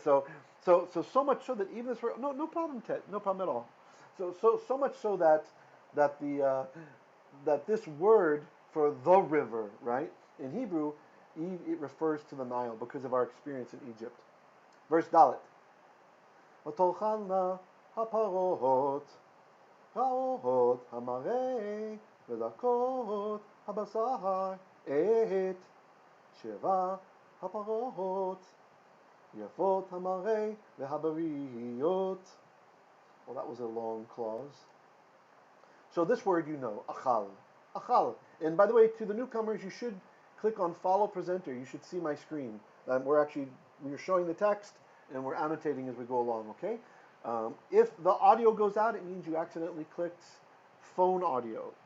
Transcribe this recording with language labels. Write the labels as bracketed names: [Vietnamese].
[English] So much so that even this word, no problem, Ted, no problem at all. So much so that that the that this word for the river, right, in Hebrew, it refers to the Nile because of our experience in Egypt. Verse Dalet. [Hebrew] ותאכלנה הפרות רעות המראה ודקות הבשר עת שבע הפרות יפות המראה והבריות. [English] Well, that was a long clause. So this word you know, achal. Achal. And by the way, to the newcomers, you should click on follow presenter. You should see my screen. We're showing the text and we're annotating as we go along, okay? If the audio goes out, it means you accidentally clicked phone audio.